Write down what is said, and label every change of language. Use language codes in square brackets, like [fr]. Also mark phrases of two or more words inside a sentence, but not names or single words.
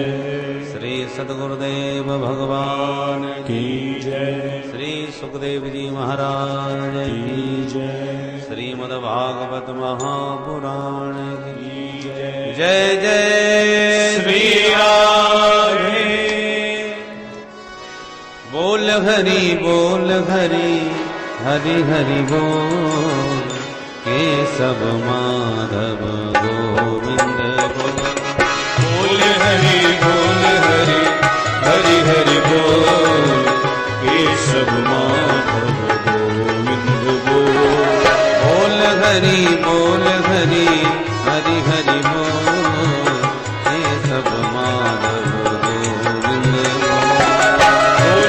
[hi] श्री सद्गुरुदेव भगवान की जय। श्री सुखदेव जी महाराज की जय। श्रीमद्भागवत महापुराण की जय। जय जय श्री राधे। बोल हरि हरि हरि बोल केशव माधव गोविंद बोल। बोल हरि हरि हरि बोल केशव माधव गोविंद बोल। बोल हरि हरि हरि बोल केशव माधव गोविंद बोल।